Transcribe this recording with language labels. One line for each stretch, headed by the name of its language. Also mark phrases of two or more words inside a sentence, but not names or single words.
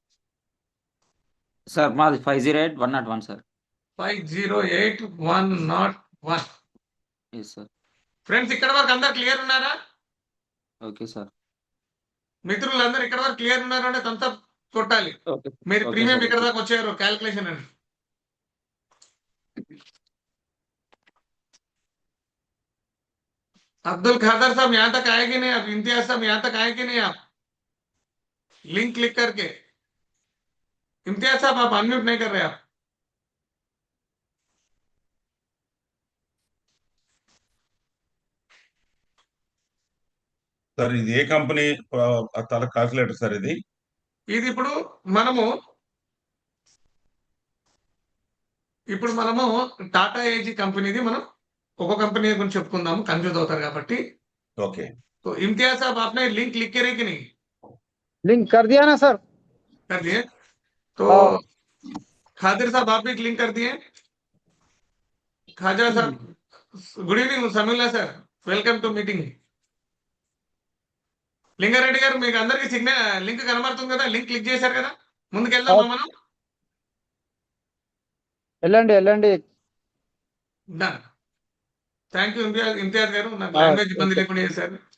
Telugu: సార్ మాది 508101 సార్. 508101.
English: Yes sir.
Telugu: ఫ్రెండ్స్ ఇక్కడ వరకు అందరు క్లియర్ ఉన్నారా?
English: Okay sir.
Telugu: మిత్రులందరూ ఇక్కడ వరకు క్లియర్ ఉన్నారు అంటే
English: thumbs up
Telugu: కొట్టాలి. ఓకే మీరు ఓకే ప్రీమియం సార్ ఇక్కడ ఓకే దాకా వచ్చారు క్యాల్కులేషన్ అని.
Hindi: अब्दुल खादर साहब यहाँ तक आए कि नहीं? आप इम्तियाज साहब यहाँ तक आए कि नहीं? आप
English: link click
Hindi: करके, इम्तियाज साहब आप अनम्यूट नहीं कर रहे आप.
Telugu: సార్ ఇది ఏ కంపెనీ తల క్యాల్కులేటర్ సార్ ఇది? ఇది ఇప్పుడు మనము టాటా ఏజీ కంపెనీది మనం ఒక్కొక్క కంపెనీ గురించి చెప్పుకుందాము, కన్ఫ్యూజ్ అవుతారు కాబట్టి. ఓకే.
Hindi: तो इम्तियाज साहब आपने
English: link click
Hindi: करे कि नहीं? लिंक कर दिया ना सर? कर दिए. तो खादिर साहब आप भी लिंक कर दिए. खाजा साहब
English: good evening. समीउल्ला सर welcome to meeting.
Telugu: లింగారెడ్డి గారు మీకు అందరికి
English: signal link
Telugu: కనబడుతుంది కదా?
English: link click
Telugu: చేశారు కదా? ముందుకు వెళ్దామా మనం? వెళ్ళండి. డన్.
English: thank you
Telugu: ఇమ్తియాజ్ గారు, నాకు లాంగ్వేజ్ ఇబ్బంది లేకుండా చేశారు.